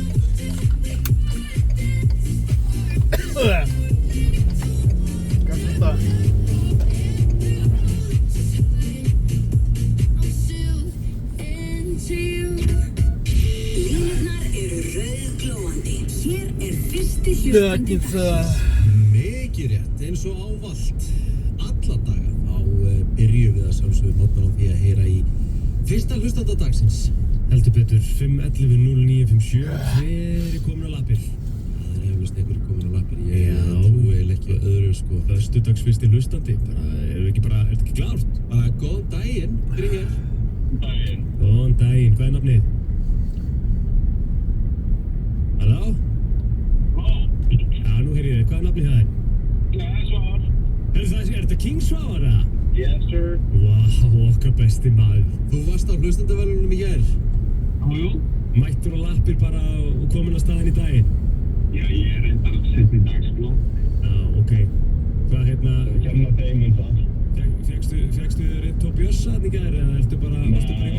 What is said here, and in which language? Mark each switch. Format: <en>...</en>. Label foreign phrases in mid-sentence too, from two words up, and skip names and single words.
<ru>Красота. Pятница.</ru> <is>Mikið rétt, eins og ávallt alla daga þá byrjum við að sjálfsögðu mótnan á því að heyra í fyrsta hlustanda dagsins. Heldur betur, 511-0957, hver er komin á lappir? Það er eflaust einhverju komin á lappir, ég Já. trúi eiginlega ekki öðru sko. Föstudags fyrsti hlustandi, er þetta ekki klárt? Bara góðan daginn, Grímur. Góðan daginn, hvað er nafnið? Halló? Já, nú heyr ég þig, hvað er nafnið það? Svavar. Er þetta King Svavar eða?</is> <en>Yes sir.</en> <is>Vá, okkar besti maður. Þú varst á hlustandavelunum í gær. Jú. Mættur á lappir bara og komin á staðinn í daginn? Já, ég er reyndar sett í dag sko. Já, ok. Hvað Kenna þeim það. Fékkstu þér einn tóp bjössa þarna í gær eða ertu bara í vatninu?</is>